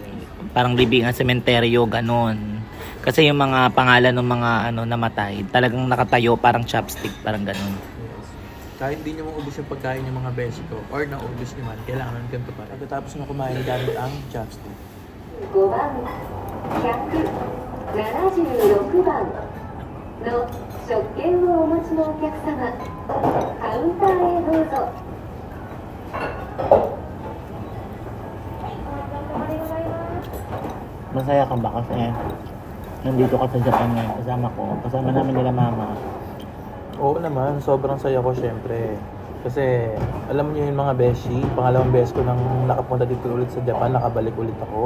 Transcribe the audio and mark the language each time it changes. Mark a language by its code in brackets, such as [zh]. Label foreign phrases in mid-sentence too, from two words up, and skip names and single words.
[tl] Parang libingan, sementeryo, ganon. Kasi yung mga pangalan ng mga ano namatay, talagang nakatayo, parang chopstick, parang ganon. Kahit hindi nyo maubos yung pagkain ng mga beshi ko or naubos nyo man, kailangan ganito pa. Pagkatapos na kumain gamit ang chopstick. [ja] 5 番176番の食券をお持ちのお客様、カウンターへどうぞ。 [tl] Masaya ka ba kasi nandito ka sa Japan ngayon, kasama namin nila mama. Oo naman, sobrang saya ko syempre. Kasi alam niyo yung mga beshi, pangalawang beses ko nang nakapunta dito ulit sa Japan, nakabalik ulit ako.